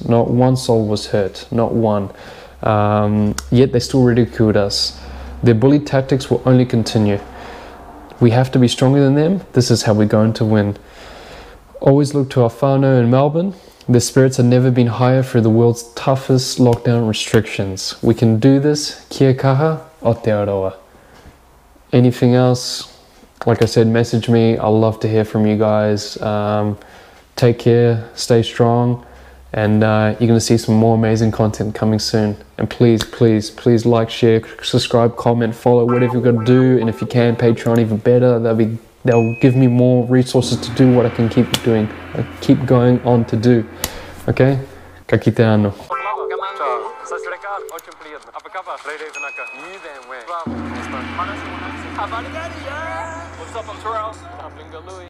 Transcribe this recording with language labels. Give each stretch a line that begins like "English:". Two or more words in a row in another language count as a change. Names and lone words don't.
English: Not one soul was hurt, not one. Yet they still ridiculed us. Their bully tactics will only continue. We have to be stronger than them. This is how we're going to win. Always look to our whānau in Melbourne. Their spirits have never been higher through the world's toughest lockdown restrictions. We can do this.
Māori: Kia kaha, Aotearoa.
English: Anything else? Like I said, message me. I'd love to hear from you guys. Take care, stay strong, and you're going to see some more amazing content coming soon. And please, please, please like, share, subscribe, comment, follow, whatever you've got to do. And if you can, Patreon even better. They'll give me more resources to do what I can keep doing. I keep going on to do.
Māori: Okay? Ka kite anō.
English: What's up, I'm Terrell.